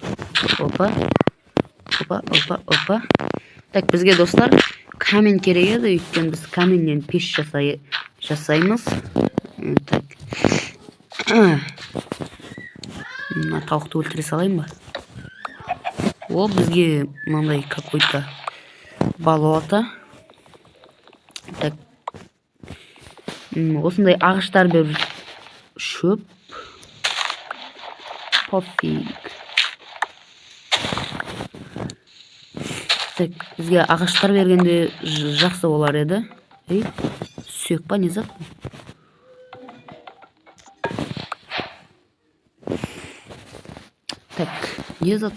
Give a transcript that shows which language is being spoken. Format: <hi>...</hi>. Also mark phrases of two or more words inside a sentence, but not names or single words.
<kk>Так, бізге достар камень керек еді, өйткені біз каменнен пеш жасаймыз. Так. Мына тауықты өлтіре салайын ба? О, бізге мынандай</kk> <ru>какой-то болото.</ru> <kk>Так. Осындай ағаштар беріп шөп. Пофиг. Так, бізге ағаштар бергенде жақсы болар еді. Ей, сүйек па, не зат? Так, не зат?</kk>